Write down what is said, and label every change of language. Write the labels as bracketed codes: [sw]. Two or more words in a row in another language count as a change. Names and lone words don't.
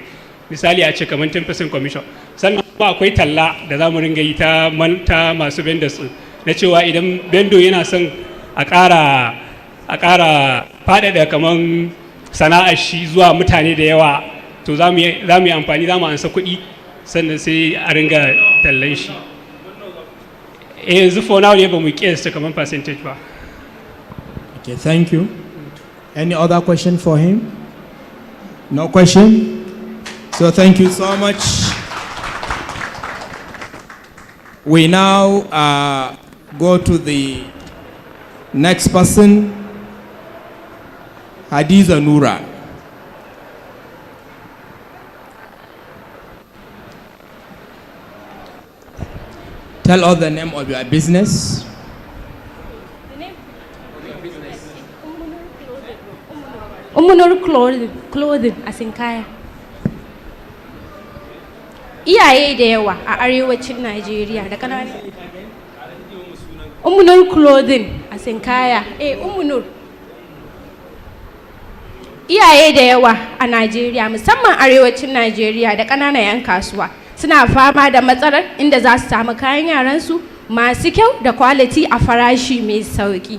[ha] Misali a ce kamar 10% commission. Sannan kuma akwai talla da za mu ringa yi ta masu vendors ɗin, na cewa idan vendor yana son a ƙara faɗaɗa kamar sana'ar shi zuwa mutane da yawa, to za mu yi amfani, za mu ansa kuɗi sannan sai a ringa tallan shi. Yanzu [en] for now [ha] ne ba mu kiyasta kamar percentage ba. [en] Okay, thank you. Any other question for him? No question? So thank you so much. We now go to the next person. Hadiza Nura. Tell us the name of your business. Umunur clothing a Sinkaya. [ha] Iyaye da yawa a arewacin Najeriya da kanana. Umunur clothing a Sinkaya. Umunur. Iyaye da yawa a Najeriya musamman arewacin Najeriya da ƙananan 'yan kasuwa suna fama da matsalar inda za su samu kayan yaransu masu kyau da quality a farashi mai sauki.